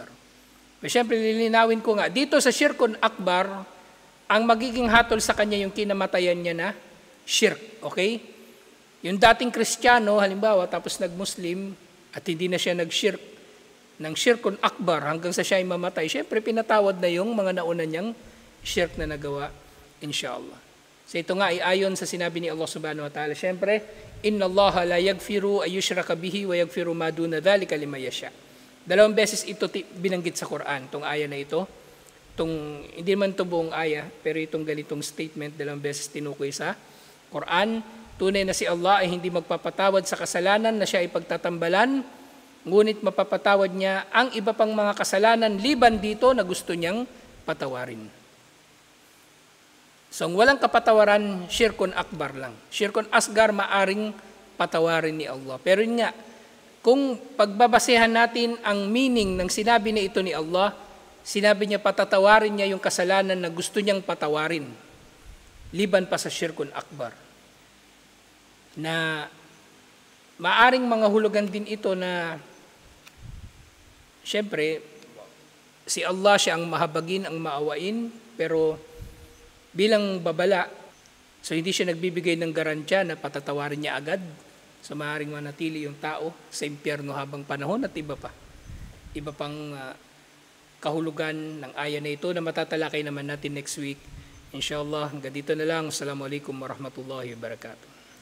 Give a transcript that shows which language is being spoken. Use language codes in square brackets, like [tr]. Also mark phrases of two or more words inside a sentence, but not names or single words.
[tl] Pero syempre, lilinawin ko nga, dito sa [ar] Shirkun Akbar, [tl] ang magiging hatol sa kanya yung kinamatayan niya na shirk, okay? Yung dating Kristiyano, halimbawa, tapos nag-Muslim, at hindi na siya nag-shirk ng [ar] Shirkun Akbar [tl] hanggang sa siya ay mamatay, syempre pinatawad na yung mga nauna niyang shirk na nagawa, inshallah. So ito nga ay ayon sa sinabi ni Allah [ar] سبحانه وتعالى, syempre, إن الله لا يغفر أن يشرك به ويغفر ما دون ذلك لمن يشاء. [tl] Dalawang beses ito binanggit sa Quran, itong aya na ito. Hindi man ito buong aya, pero itong ganitong statement, dalawang beses tinukoy sa Quran. Tunay na si Allah ay hindi magpapatawad sa kasalanan na siya ay pagtatambalan, ngunit mapapatawad niya ang iba pang mga kasalanan liban dito na gusto niyang patawarin. So, ang walang kapatawaran, [ar] شرك أكبر lang. Syirkun asgar, [tl] maaring patawarin ni Allah. Pero yun nga, kung pagbabasehan natin ang meaning ng sinabi na ito ni Allah, sinabi niya patatawarin niya yung kasalanan na gusto niyang patawarin, liban pa sa [ar] syirkun akbar. [tl] Na maaring mga hulugan din ito na syempre, si Allah siya ang mahabagin, ang maawain, pero bilang babala, so hindi siya nagbibigay ng garantiya na patatawarin niya agad. So maaaring manatili yung tao sa impyerno habang panahon at iba pa. Iba pang kahulugan ng aya na ito na matatalakay naman natin [en] next week. [tl] Inshallah, hanggang dito na lang. [ar] السلام عليكم ورحمة الله وبركاته.